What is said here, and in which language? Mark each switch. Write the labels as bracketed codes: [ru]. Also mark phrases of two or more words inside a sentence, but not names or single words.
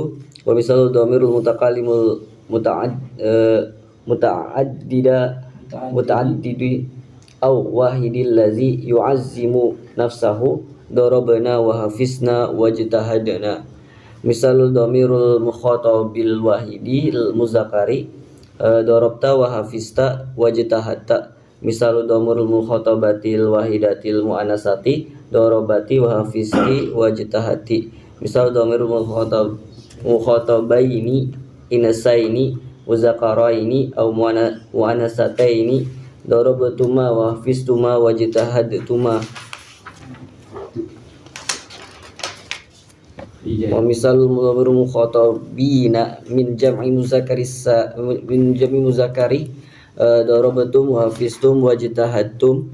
[ar] ومثال ضمير المتكلم المتعدد أو الواحد الذي يعظم نفسه ضربنا وحفظنا واجتهدنا. مثال ضمير المخاطب الواحد المذكر ضربت وحفظت واجتهدت. مثال ضمير المخاطبة الواحدة المؤنثة ضربت وحفظت واجتهدت. مثال ضمير المخاطبين اثنين مذكرين أو مؤنثتين ضربتما وحفظتما واجتهدتما. ومثال ضمير المخاطبين من جمع المذكر ضربتم وحفظتم واجتهدتم.